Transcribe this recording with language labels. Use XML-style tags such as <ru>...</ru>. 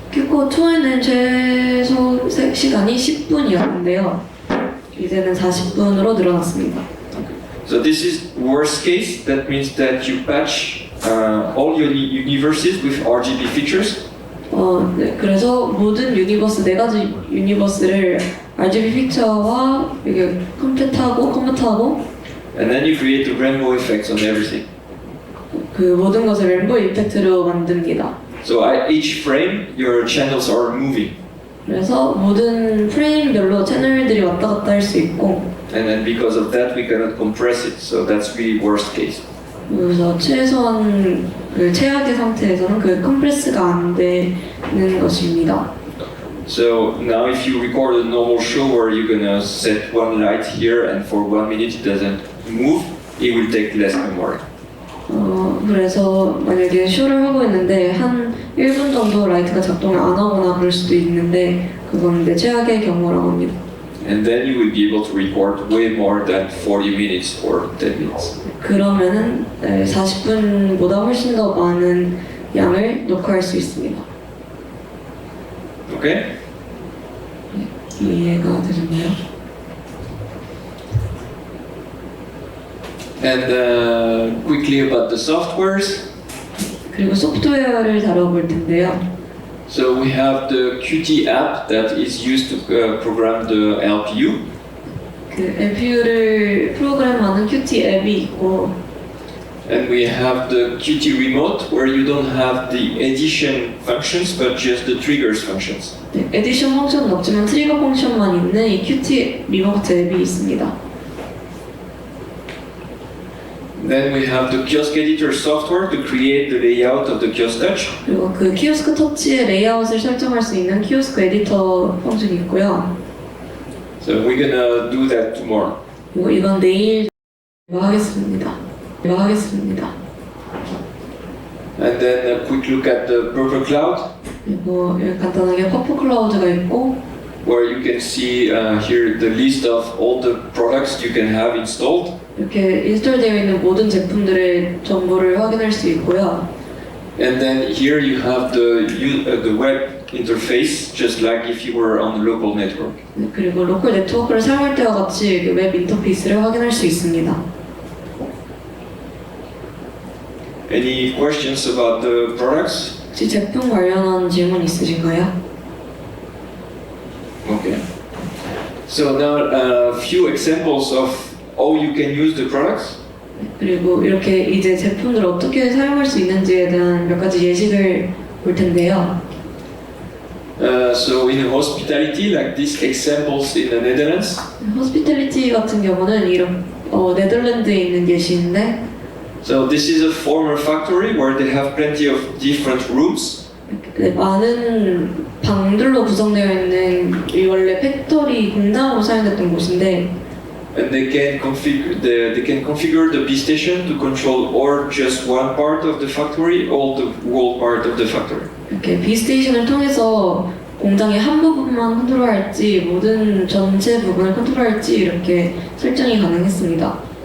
<ko>Qcore 2에는 최소 시간이 10분이었는데요. 이제는 40분으로 늘어났습니다.</ko> <en>So this is worst case. That means that you patch all your universes with RGB features.</en> <ko>네, 그래서 모든 유니버스 4가지 유니버스를 RGB 피처와 이게 컴퓨터하고</ko> <en>And then you create the rainbow effects on everything.</en> <ko>그 모든 것을 રે인보우 이펙트로 만듭니다.</ko> <en>So at each frame, your channels are moving.</en> <ko>그래서 모든 프레임별로 채널들이 왔다 갔다 할 수 있고,</ko> <en>And then because of that, we cannot compress it. So that's really worst case.</en> <ko>그래서 최소한 그 최악의 상태에서는 그 컴프레스가 안 되는 것입니다.</ko> <en>So now if you record a normal show where you're gonna set one light here and for 1 minute it doesn't move, it will take less memory.</en> <ko>그래서 만약에 쇼를 하고 있는데 한 1분 정도 라이트가 작동을 안 하거나 그럴 수도 있는데 그건 내 최악의 경우라고 합니다.</ko> <en>And then you will be able to record way more than 40 minutes or 10 minutes.</en> <ko>그러면은 40분보다 훨씬 더 많은 양을 녹화할 수 있습니다.</ko> <en>Okay?</en> <ko>이해가 되셨나요?</ko> <en>And quickly about the softwares.</en> <ko>그리고 소프트웨어를 다뤄볼 텐데요.</ko> <en>So we have the Qt app that is used to program the LPU.</en> <ko>그 LPU를 프로그램하는 Qt 앱이 있고,</ko> <en>And we have the Qt remote where you don't have the addition functions but just the triggers functions.</en> <ko>네, 에디션 펑션은 없지만 트리거 펑션만 있는 이 Qt 리모트 앱이 있습니다.</ko> <en>Then we have the kiosk editor software to create the layout of the kiosk touch.</en> <ko>그리고 그 키오스크 터치의 레이아웃을 설정할 수 있는 키오스크 에디터 펑션이 있고요.</ko> <en>So we're gonna do that tomorrow.</en> <ko>그리고 이건 내일 하겠습니다.</ko> <en>And then a quick look at the purple cloud.</en> <ko>그리고 간단하게 퍼플 클라우드가 있고,</ko> <en>where you can see here the list of all the products you can have installed.</en> <ko>이렇게 인스톨되어 있는 모든 제품들의 정보를 확인할 수 있고요.</ko> <en>And then here you have the web interface, just like if you were on a local network.</en> <ko>그리고 로컬 네트워크를 사용할 때와 같이 웹 인터페이스를 확인할 수 있습니다.</ko> <en>Any questions about the products?</en> <ko>혹시 제품 관련한 질문 있으신가요?</ko> <en>Okay. So now a few examples of how you can use the products.</en> <ko>그리고 이렇게 이제 제품들을 어떻게 사용할 수 있는지에 대한 몇 가지 예시를 볼 텐데요.</ko> <en>So in hospitality, like these examples in the Netherlands.</en> <ko>호스피탈리티 같은 경우는 이런 네덜란드에 있는 예시인데.</ko> <en>So this is a former factory where they have plenty of different rooms.</en> <ko>많은 방들로 구성되어 있는 이 원래 팩토리 공장으로 사용됐던 곳인데.</ko> <en>And they can configure the B station to control or just one part of the factory or the whole part of the factory.</en> <ko>이렇게 B 스테이션을 통해서 공장의 한 부분만 컨트롤할지 모든 전체 부분을 컨트롤할지 이렇게 설정이 가능했습니다.</ko>